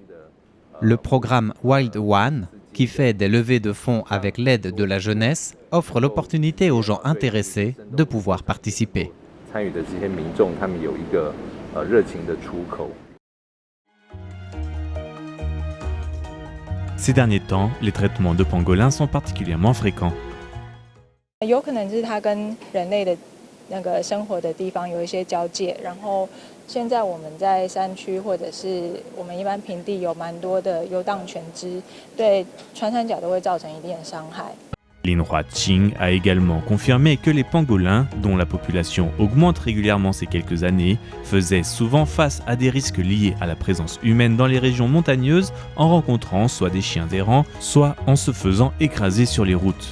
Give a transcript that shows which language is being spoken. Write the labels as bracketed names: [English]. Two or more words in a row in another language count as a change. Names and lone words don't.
[French] Le programme Wild One, qui fait des levées de fonds avec l'aide de la jeunesse, offre l'opportunité aux gens intéressés de pouvoir participer. Ces derniers temps, les traitements de pangolins sont particulièrement fréquents. [Chinese] 有可能是它跟人类的那个生活的地方有一些交界，然后现在我们在山区或者是我们一般平地有蛮多的游荡犬只，对穿山甲都会造成一定的伤害。 [French] Lin Huaqing a également confirmé que les pangolins, dont la population augmente régulièrement ces quelques années, faisaient souvent face à des risques liés à la présence humaine dans les régions montagneuses en rencontrant soit des chiens errants, soit en se faisant écraser sur les routes.